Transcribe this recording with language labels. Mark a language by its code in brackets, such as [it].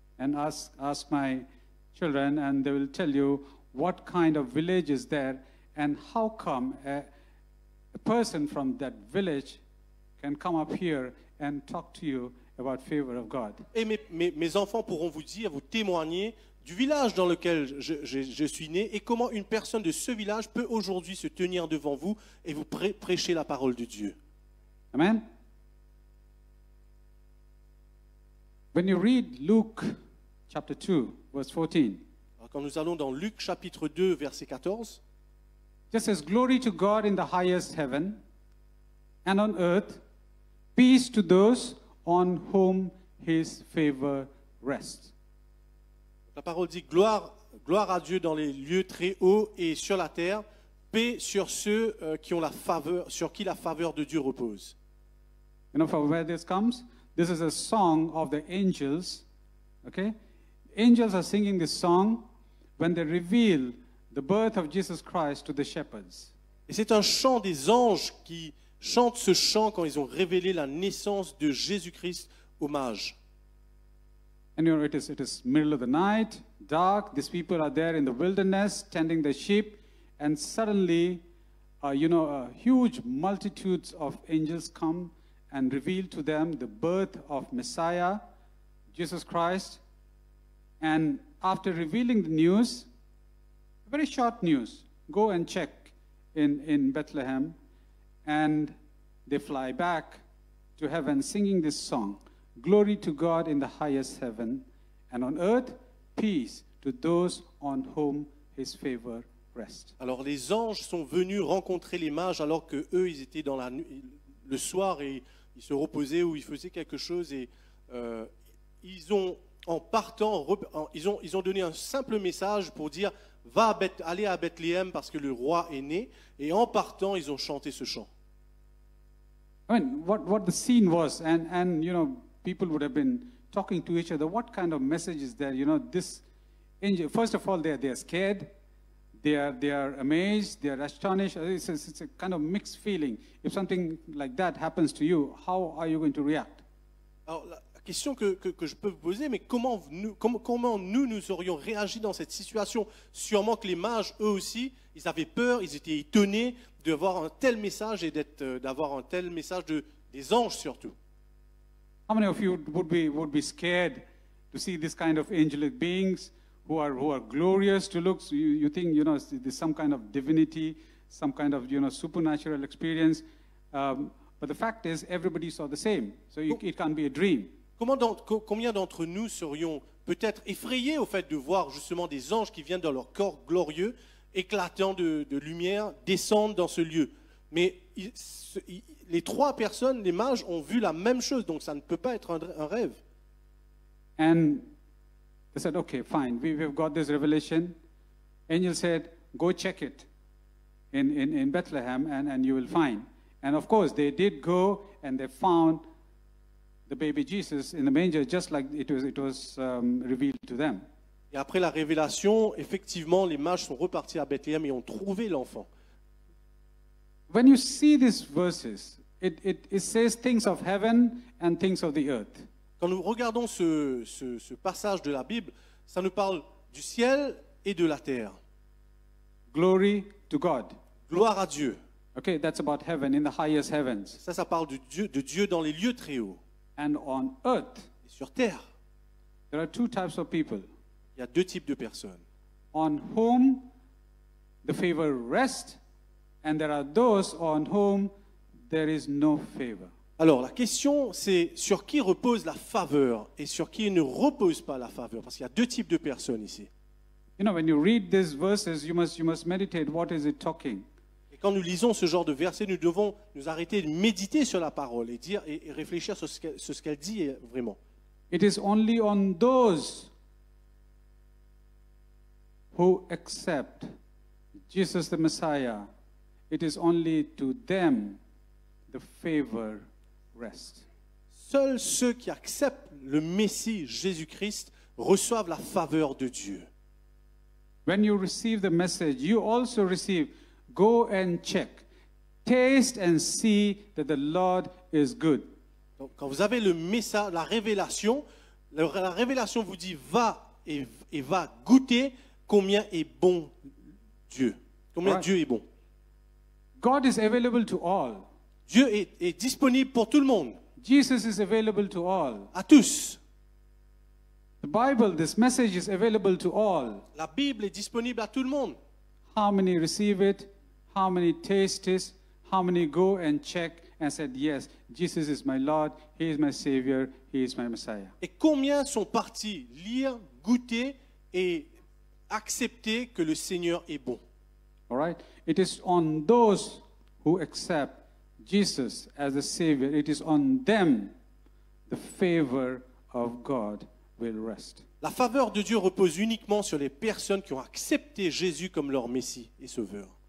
[en] And ask my children, and they will tell you what kind of village is there, and how come a person from that village can come up here and talk to you about favor of God. [fr] Et mes enfants pourront vous dire, vous témoigner du village dans lequel je suis né et comment une personne de ce village peut aujourd'hui se tenir devant vous et vous prêcher la parole de Dieu. [en] Amen. When you read Luke chapter 2, verse 14, [fr] Alors, quand nous allons dans Luc chapitre 2, verset 14, [en] just says, "Glory to God in the highest heaven, and on earth, peace to those on whom his favor rests." [fr] la parole dit gloire à Dieu dans les lieux très hauts et sur la terre, paix sur ceux qui ont la faveur, sur qui la faveur de Dieu repose. [en] You know from where this comes? This is a song of the angels. Okay? Angels are singing this song when they reveal the birth of Jesus Christ to the shepherds. [fr] Et c'est un chant des anges qui chantent ce chant quand ils ont révélé la naissance de Jésus-Christ aux mages. [en] And you know, it is middle of the night, dark. These people are there in the wilderness tending the sheep, and suddenly, huge multitudes of angels come and reveal to them the birth of Messiah, Jesus Christ. And after revealing the news, very short news, go and check in Bethlehem, and they fly back to heaven singing this song. Glory to God in the highest heaven, and on earth, peace to those on whom his favor rests. [fr] Alors les anges sont venus rencontrer les mages alors que eux ils étaient dans la nuit, le soir et ils se reposaient ou ils faisaient quelque chose et ils ont en partant ils ont donné un simple message pour dire allez à Bethléem parce que le roi est né et en partant ils ont chanté ce chant. [en] I mean, what the scene was, and you know, people would have been talking to each other. What kind of message is there? You know, this angel. First of all, they are scared, they are amazed, they are astonished. It's a kind of mixed feeling. If something like that happens to you, how are you going to react? [fr] Alors, La question que je peux vous poser, mais comment nous aurions réagi dans cette situation? Sûrement que les mages, eux aussi, ils avaient peur, ils étaient étonnés d'avoir un tel message et d'avoir un tel message des anges surtout. [en] How many of you would be scared to see this kind of angelic beings who are glorious to look? So you think, you know, there's some kind of divinity, some kind of, you know, supernatural experience. But the fact is, everybody saw the same. So it can't be a dream. [fr] Combien d'entre nous serions peut-être effrayés au fait de voir justement des anges qui viennent dans leur corps glorieux, éclatant de lumière, descendre dans ce lieu? Mais les trois personnes, les mages, ont vu la même chose, donc ça ne peut pas être un rêve. [en] And they said, okay, fine, we've got this revelation. Angel said, go check it in Bethlehem and you will find. And of course, they did go and they found the baby Jesus in the manger, just like it was revealed to them. [fr] Et après la révélation, effectivement, les mages sont repartis à Bethléem et ont trouvé l'enfant. [en] When you see these verses, it says things of heaven and things of the earth. [fr] Quand nous regardons ce passage de la Bible, ça nous parle du ciel et de la terre. [en] Glory to God. [fr] Gloire à Dieu. [en] Okay, that's about heaven, in the highest heavens. [fr] Ça parle de Dieu dans les lieux très hauts. [en] And on earth, [fr] et sur terre, [en] there are two types of people. [fr] Il y a deux types de personnes. [en] On whom the favor rests, and there are those on whom there is no favor. [fr] Alors, la question, c'est sur qui repose la faveur et sur qui ne repose pas la faveur. Parce qu'il y a deux types de personnes ici. [en] You know, when you read these verses, you must meditate. What is it talking? [fr] Et quand nous lisons ce genre de versets, nous devons nous arrêter de méditer sur la parole et réfléchir sur ce qu'elle dit vraiment. [en] It is only on those who accept Jesus the Messiah. It is only to them the favor rests. [fr] Seuls ceux qui acceptent le Messie Jésus-Christ reçoivent la faveur de Dieu. [en] When you receive the message, you also receive, go and check, taste and see that the Lord is good. [fr] Donc, quand vous avez le message, la révélation vous dit va et va goûter combien est bon Dieu. Combien [en] Right. [fr] Dieu est bon. [en] God is available to all. [fr] Dieu est disponible pour tout le monde, [en] Jesus is available to all. [fr] à tous. [en] The Bible, this message is available to all. [fr] La Bible est disponible à tout le monde. [en] How many receive it? How many taste it? How many go and check and said, yes, Jesus is my Lord, He is my Savior, He is my Messiah. [fr] Et combien sont partis lire, goûter et accepter que le Seigneur est bon? [en] All right? It is on those who accept Jesus as the Savior, it is on them the favor of God will rest. [fr] La faveur de Dieu repose uniquement sur les personnes qui ont accepté Jésus comme leur Messie et Sauveur.